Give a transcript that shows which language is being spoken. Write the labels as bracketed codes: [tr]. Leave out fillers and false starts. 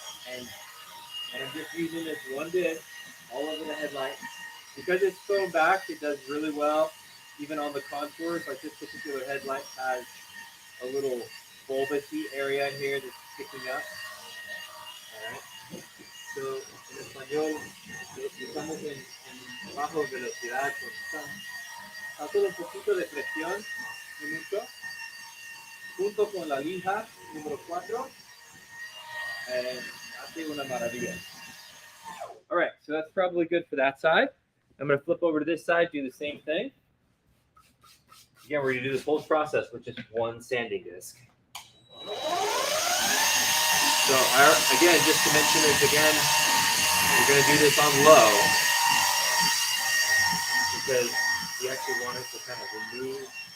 [en] And I'm just using this 1 disc all over the headlight. Because it's foam back, it does really well, even on the contours. Like this particular headlight has a little bulbousy area in here that's sticking up. All right. [es] So en español, estamos en bajo velocidad, hacer un poquito de presión, no mucho, junto con la lija número 4, hace una maravilla. [en] All right, so that's probably good for that side. I'm going to flip over to this side, do the same thing. Again, we're going to do this whole process with just one sanding disc. So again, just to mention this again, we're going to do this on low because we actually want it to kind of remove.